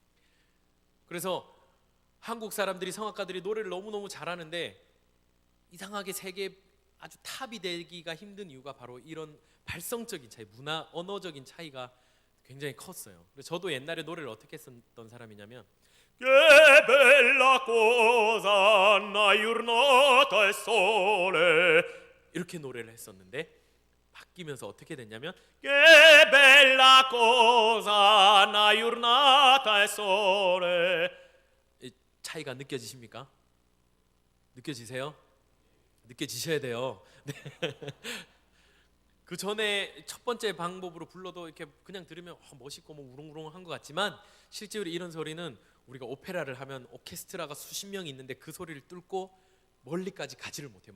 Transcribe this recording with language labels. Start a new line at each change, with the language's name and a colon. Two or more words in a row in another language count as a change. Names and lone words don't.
Korean: 그래서 한국 사람들이, 성악가들이 노래를 너무너무 잘하는데 이상하게 세계 아주 탑이 되기가 힘든 이유가 바로 이런 발성적인 차이, 문화, 언어적인 차이가 굉장히 컸어요. 그래서 저도 옛날에 노래를 어떻게 했었던 사람이냐면,
Neapolitan: Che bella cosa una giornata e sole.
Korean: 이렇게 노래를 했었는데 바뀌면서 어떻게 됐냐면,
Neapolitan: Che bella cosa una giornata e sole.
Korean: 이 차이가 느껴지십니까? 느껴지세요? 느껴지셔야 돼요. 네. 그 전에 첫 번째 방법으로 불러도 이렇게 그냥 들으면 멋있고 뭐 우렁우렁한 것 같지만, 실제로 이런 소리는 우리가 오페라를 하면 오케스트라가 수십 명이 있는데 그 소리를 뚫고 멀리까지 가지를 못해요.